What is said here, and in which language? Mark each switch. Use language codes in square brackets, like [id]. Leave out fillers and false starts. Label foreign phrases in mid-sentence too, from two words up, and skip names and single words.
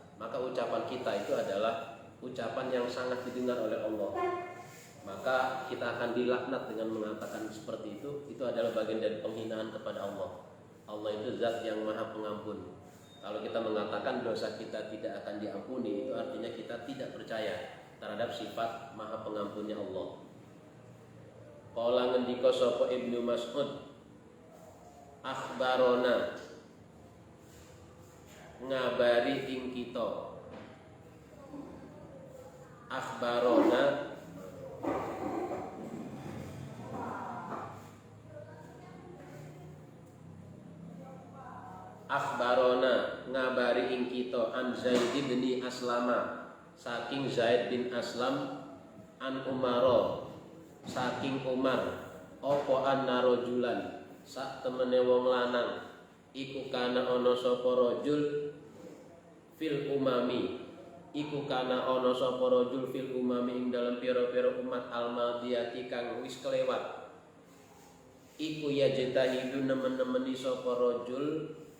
[id] Maka ucapan kita itu adalah ucapan yang sangat didengar oleh Allah. Maka kita akan dilaknat dengan mengatakan seperti itu adalah bagian dari penghinaan kepada Allah. Allah itu zat yang maha pengampun. Kalau kita mengatakan dosa kita tidak akan diampuni, itu artinya kita tidak percaya terhadap sifat maha pengampunnya Allah. [jv] Qala ngendika sapa Ibnu Mas'ud, akhbarona ngabari ing kita, akhbarona ngabari ing kita an Zaid bin Aslama saking Zaid bin Aslam, an Umaro saking Umar, apa [ar] أنّ رجلاً [jv] sak temene wong lanang iku kana ana sapa [ar] رجل في الأمم, [jv] iku kana ana sapa [ar] رجل في الأمم [jv] ing dalam pira-pira umat al-madiyati kang wis kelewat, iku ya jetahidu nemen-nemeni sapa rajul